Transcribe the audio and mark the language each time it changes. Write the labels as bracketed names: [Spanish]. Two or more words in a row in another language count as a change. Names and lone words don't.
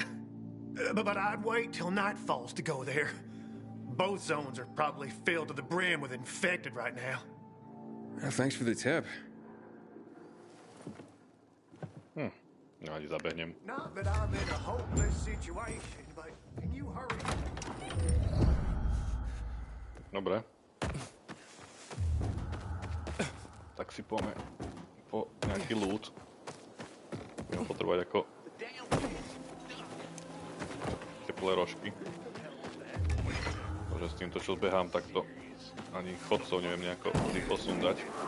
[English] But I'd wait till night falls to go there. Both zones are probably filled to the brim with infected right now. Thanks for the tip. [Slovak] No, ani zabehnem. [English] Not that I'm in a hopeless situation, but can you hurry? [Slovak] Dobre. Tak si poďme po nejaký loot. Budem potrebovať ako teplé rožky. Takže s týmto, čo zbehám, takto ani chodcov neviem nejako rýchlo sundať.